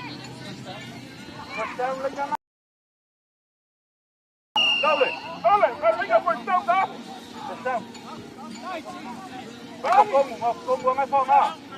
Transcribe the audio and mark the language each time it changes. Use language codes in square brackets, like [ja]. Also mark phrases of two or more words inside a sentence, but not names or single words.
[es] Dale. [en] Venga, first down, đó. First down. [vi] Không có ngay phòng à.